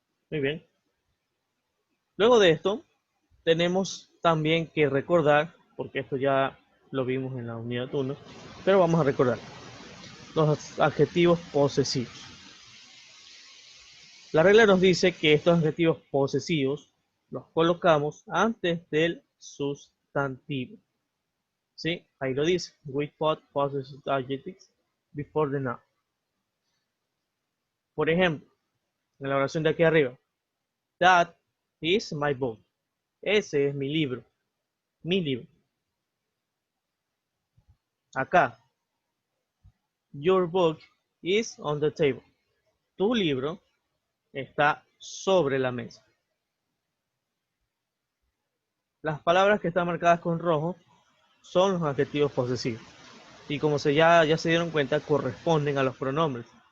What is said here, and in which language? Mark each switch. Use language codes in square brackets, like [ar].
[es] Muy bien. Luego de esto, tenemos también que recordar, porque esto ya lo vimos en la unidad 1, pero vamos a recordar los adjetivos posesivos. La regla nos dice que estos adjetivos posesivos los colocamos antes del sustantivo. ¿Sí? Ahí lo dice. [en] We put possessive adjectives before the noun. [es] Por ejemplo, en la oración de aquí arriba. [en] That is my book. [es] Ese es mi libro. Mi libro. Acá. [en] Your book is on the table. [es] Tu libro está sobre la mesa. Las palabras que están marcadas con rojo son los adjetivos posesivos. Y como ya se dieron cuenta, corresponden a los pronombres.